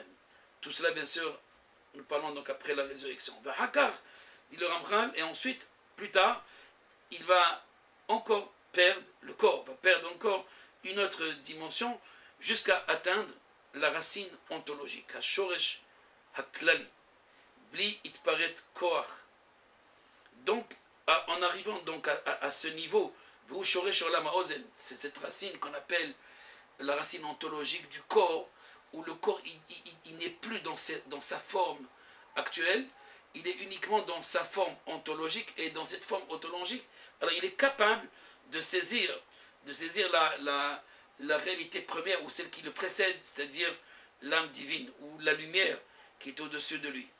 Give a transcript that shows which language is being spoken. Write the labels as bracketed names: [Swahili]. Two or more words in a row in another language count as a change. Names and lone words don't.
[French] Tout cela, bien sûr, nous parlons donc après la résurrection. Hakar, dit le Ramchal, et ensuite, plus tard, il va encore perdre, le corps va perdre encore une autre dimension jusqu'à atteindre la racine ontologique, [Hebrew] השורש הכללי, בלי התפרטות כח. [French] Donc, en arrivant donc à ce niveau, c'est cette racine qu'on appelle la racine ontologique du corps, où le corps il n'est plus dans sa forme actuelle, il est uniquement dans sa forme ontologique, et dans cette forme ontologique, alors il est capable de saisir la réalité première, ou celle qui le précède, c'est-à-dire l'âme divine, ou la lumière qui est au-dessus de lui.